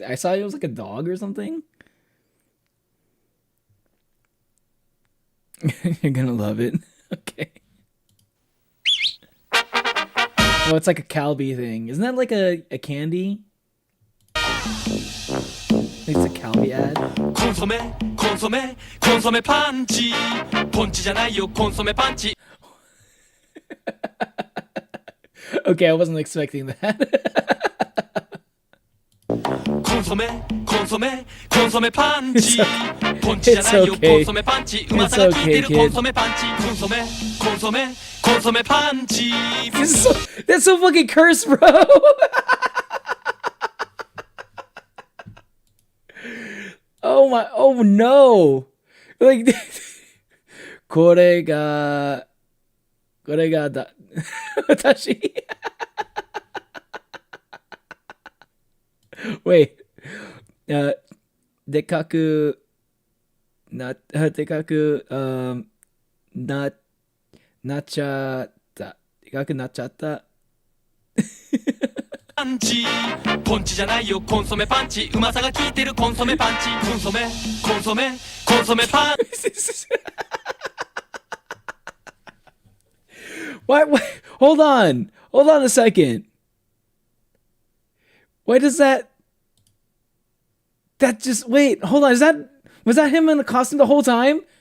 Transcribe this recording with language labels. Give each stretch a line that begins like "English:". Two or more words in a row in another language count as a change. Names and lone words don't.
English: I saw it was like a dog or something. You're gonna love it. Okay. Oh, it's like a Calbee thing. Isn't that like a candy? It's a Calbee ad.
Japanese: Consomme panchi. Ponchi じゃないよ consomme panchi.
English: Okay, I wasn't expecting that.
Japanese: Consomme panchi. Ponchi じゃないよ consomme panchi. うまさが効いてる consomme panchi. Consomme panchi.
English: That's so fucking cursed, bro. Oh no.
Japanese: Like これがだ私 Wait. でかくなっちゃったでかくなっちゃったパンチポンチじゃないよコンソメパンチうまさが効いてるコンソメパンチコンソメパン What?
English: Hold on a second. Why does that just wait, hold on, was that him in a costume the whole time?